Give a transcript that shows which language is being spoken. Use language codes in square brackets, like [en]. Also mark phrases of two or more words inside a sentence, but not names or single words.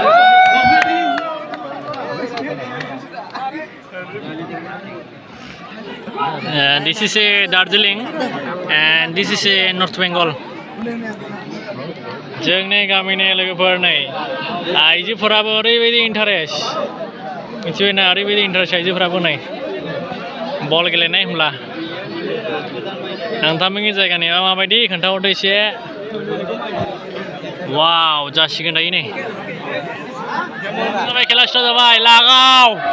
[en] This is a Darjeeling and this is a North Bengal. [brx] जोंनि गामिनि लोगोफोर नै आइजोफोराबो ओरैबायदि इन्टारेस्ट मिथिबायना ओरैबायदि इन्टारेस्ट आइजोफोराबो नै बल गेलेनाय होमब्ला नोंथांमोननि जायगानि माबायदि खोन्थाहरदो एसे वाव जासिगोन दायो नै जाबाय खेला स्टार्ट जाबाय लागाव